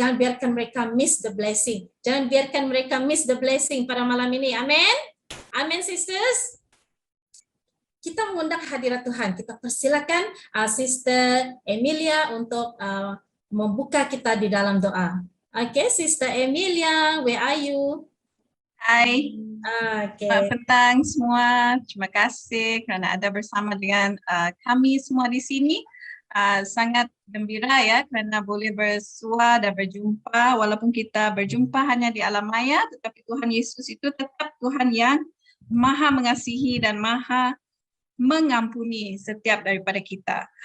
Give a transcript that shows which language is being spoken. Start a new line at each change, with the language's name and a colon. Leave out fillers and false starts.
Indonesian: Jangan biarkan mereka
English: miss the blessing.
Indonesian: Jangan biarkan mereka miss the blessing pada malam ini. Amin. Amin sisters. Kita mengundang hadirat Tuhan. Kita persilakan Sister Emilia untuk membuka kita di dalam doa.
English: Okay, Sister Emilia, where are you?
Malay: Hai, selamat petang semua. Terima kasih kerana ada bersama dengan kami semua di sini. Sangat gembira ya kerana boleh bersua dan berjumpa. Walaupun kita berjumpa hanya di alam maya, tetapi Tuhan Yesus itu tetap Tuhan yang Maha mengasihi dan Maha mengampuni setiap daripada kita.